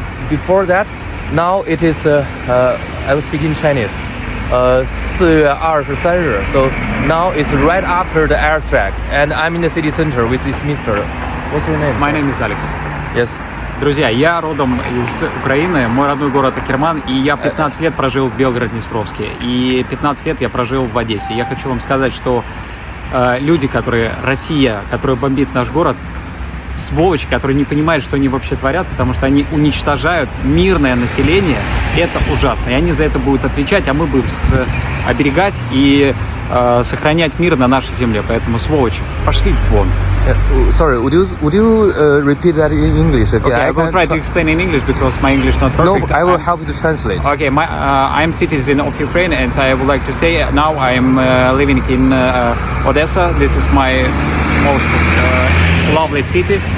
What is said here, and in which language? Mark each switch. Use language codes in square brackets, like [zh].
[en] Before that, now it is I was speaking Chinese. 4月23日 So now it's right after the airstrike, and I'm in the city center with this Mr. What's your name? My name is Alex. Yes. [ru] Друзья, я родом из Украины, мой родной город Акерман, и я 15 лет прожил в Белгород-Днестровске, и 15 лет я прожил в Одессе. Я хочу вам сказать, что люди, Россия, которая бомбит наш город, сволочи, которые не понимают, что они вообще творят, потому что они уничтожают мирное население. Это ужасно. И они за это будут отвечать, а мы будем оберегать и сохранять мир на нашей земле. Поэтому, сволочи, пошли вон. [en] Sorry, would you repeat that in English again? Okay, I will try to explain in English because my English not perfect. No, I will help you to translate. Okay, I'm citizen of Ukraine, and I would like to say now I am living in Odessa. This is my most lovely city.